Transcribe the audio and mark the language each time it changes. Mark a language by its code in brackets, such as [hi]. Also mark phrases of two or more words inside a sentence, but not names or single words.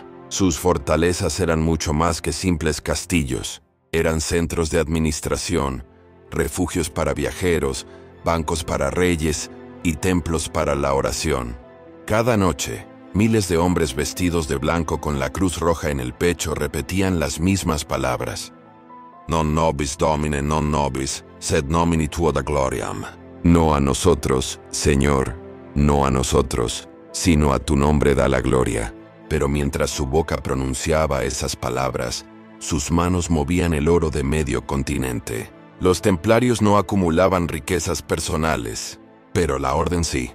[es] Sus fortalezas eran mucho más que simples castillos. Eran centros de administración, refugios para viajeros, bancos para reyes y templos para la oración. Cada noche, miles de hombres vestidos de blanco con la cruz roja en el pecho repetían las mismas palabras. [la] Non nobis Domine, non nobis, sed nomini tuo da gloriam. [es] No a nosotros, Señor, no a nosotros, sino a tu nombre da la gloria. Pero mientras su boca pronunciaba esas palabras, sus manos movían el oro de medio continente. Los templarios no acumulaban riquezas personales, pero la orden sí.